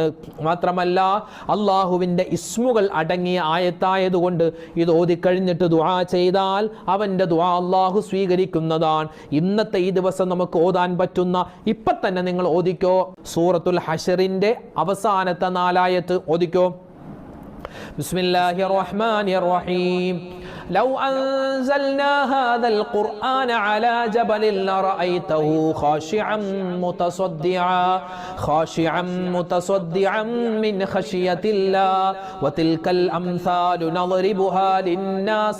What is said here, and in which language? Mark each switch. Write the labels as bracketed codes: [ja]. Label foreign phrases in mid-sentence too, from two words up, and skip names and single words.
[ml] മാത്രമല്ല അള്ളാഹുവിൻ്റെ ഇസ്മുകൾ അടങ്ങിയ ആയത്തായതുകൊണ്ട് ഇത് ഓതിക്കഴിഞ്ഞിട്ട് ദുആ ചെയ്താൽ അവൻ്റെ ദുആ അള്ളാഹു സ്വീകരിക്കുന്നതാണ്. ഇന്നത്തെ ഈ ദിവസം നമുക്ക് ഓതാൻ പറ്റുന്ന ഇപ്പം തന്നെ നിങ്ങൾ ഓതിക്കോ സൂറത്തുൽ ഹശറിൻ്റെ അവസാനത്തെ 4 ആയത്ത് ഓതിക്കോ. [ar] بسم الله الرحمن الرحيم. لو أنزلنا هذا القرآن على جبل لرأيته خاشعا متصدعا من خشية الله وتلك الأمثال نضربها للناس